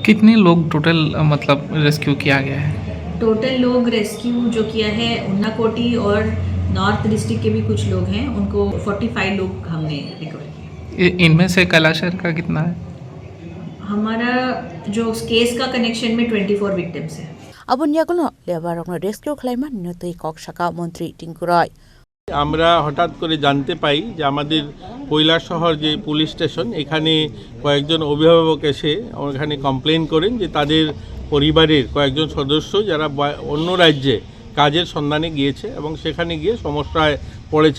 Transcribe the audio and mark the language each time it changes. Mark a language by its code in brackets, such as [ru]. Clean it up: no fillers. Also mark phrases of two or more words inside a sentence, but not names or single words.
[hi] कितने लोग टोटल मतलब रेस्क्यू किया गया है? टोटल लोग रेस्क्यू जो किया है उन्नाकोटी और [en] North District [hi] के भी कुछ लोग हैं, उनको 45 लोग हमने रिकवर किया। इनमें से कैलाशहर का कितना है? हमारा जो केस का कनेक्शन में 24 विक्टिम्स है। [trp] अबुनियागुलो लेबार रगनो रेस्किउ ख्लायमा नियतै कक शाखा मंत्री टिंकु रॉय [bn] আমরা হঠাৎ করে জানতে পাই যে আমাদের কৈলাসহর যে পুলিশ স্টেশন এখানে কয়েকজন অভিভাবক এসে ওখানে কমপ্লেন করেন যে তাদের পরিবারের কয়েকজন সদস্য যারা অন্য রাজ্যে কাজের সন্ধানে গিয়েছে এবং সেখানে গিয়ে সমস্যায় পড়েছে।